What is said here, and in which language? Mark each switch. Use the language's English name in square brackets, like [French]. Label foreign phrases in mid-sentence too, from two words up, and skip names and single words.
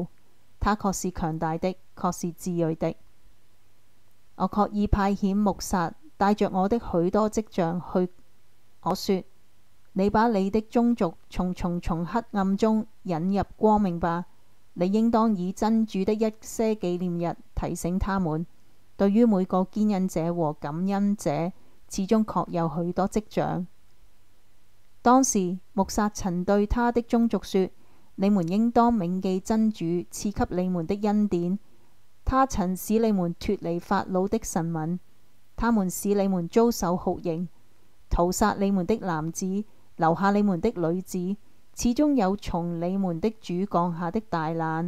[Chinese] 他確是強大的，確是智慧的。我確意派遣穆薩帶着我的許多跡象去。我說：你把你的宗族從黑暗中引入光明吧。你應當以真主的一些紀念日提醒他們。對於每個堅忍者和感恩者，始終確有許多跡象。當時穆薩曾對他的宗族說：你們應當銘記真主賜給你們的恩典。他曾使你們脫離法老的臣民，他們使你們遭受酷刑，屠殺你們的男子，留下你們的女子，始終有從你們的主降下的大難。